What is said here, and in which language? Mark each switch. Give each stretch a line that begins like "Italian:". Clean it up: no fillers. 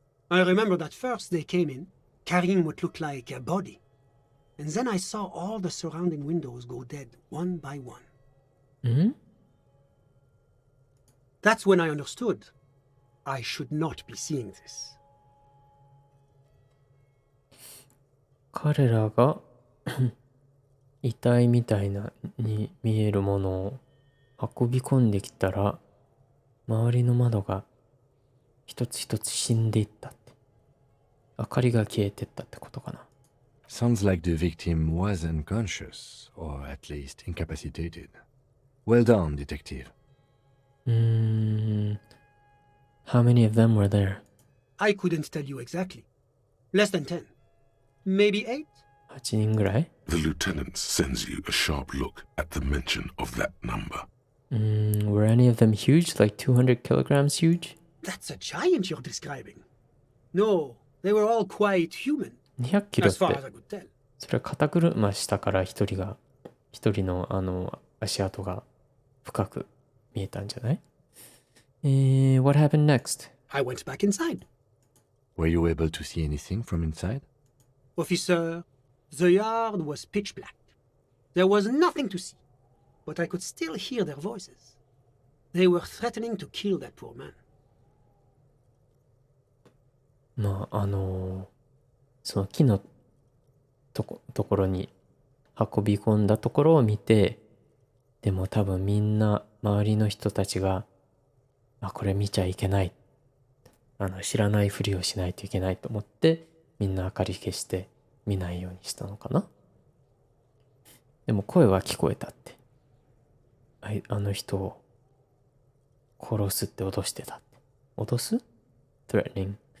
English: I remember that first they came in, carrying what looked like a body. And then I saw all the surrounding windows go dead, one by one. That's when I understood. I should not be seeing this.
Japanese: 彼らが遺体みたいなに見えるものを運び込んできたら、周りの窓が一つ一つ死んでいったって。明かりが消えてったってことかな。
English: Sounds like the victim was unconscious, or at least incapacitated. Well done, detective. How many of them were there? I couldn't tell you exactly. Less than 10. Maybe 8?
Japanese: 8人ぐらい
English: The lieutenant sends you a sharp look at the mention of that number. Were any of them huge, like 200 kilograms huge? That's a giant you're describing. No, they were all quite human,
Japanese: 200キロっ
English: as far as
Japanese: て
English: I could tell.
Japanese: それは肩車したから一人の足跡が深く見えたんじゃない
English: What happened next? I went back inside. Were you able to see anything from inside? Officer, the yard was pitch black. There was nothing to see, but I could still hear their voices. They were threatening to kill that poor man.
Japanese: まあその木のところに運び込んだところを見て、でも多分みんな周りの人たちがこれ見ちゃいけない、知らないふりをしないといけないと思ってみんな明かり消して見ないようにしたのかな。でも声は聞こえたって。あの人を殺すって脅してたって。脅す ?threatening。